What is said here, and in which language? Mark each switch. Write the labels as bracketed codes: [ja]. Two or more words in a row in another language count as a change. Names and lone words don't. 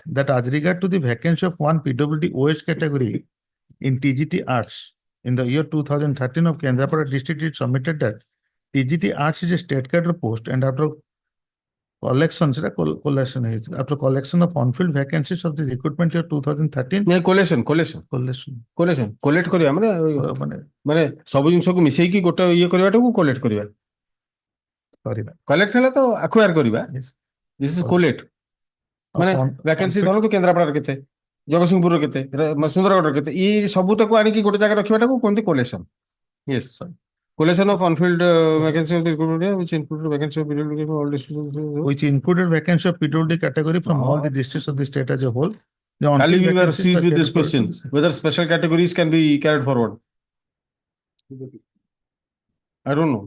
[en] That as regard to the vacancy of one PWD OH category in TGT Arts in the year 2013 of Kendrapada district, it submitted that TGT Arts is a state cadre post, and after collection after collection of unfilled vacancies of the recruitment year 2013 collation collection [or] collect କରିବା ମାନେ ମାନେ ସବୁ ଜିନିଷକୁ ମିଶେଇକି ଗୋଟେ ଇଏ କରିବାଟାକୁ collect କରିବା କରିବା collect ହେଲା ତ acquire କରିବା [en] this is collect [or] ମାନେ vacancy ଧରନ୍ତୁ କେନ୍ଦ୍ରାପଡ଼ାରେ କେତେ ଜଗତସିଂହପୁରର କେତେ ସୁନ୍ଦରଗଡ଼ର କେତେ ଏଇ ସବୁଟାକୁ ଆଣିକି ଗୋଟେ ଜାଗାରେ ରଖିବାଟାକୁ କୁହନ୍ତି collation. [en] Yes, sorry. Collation of unfilled vacancy of the recruitment which included vacancy of PWD from all districts. Which included vacancy of PWD category from all the districts of the state as a whole. Ali, we were seized with this question, whether special categories can be carried forward. I don't know.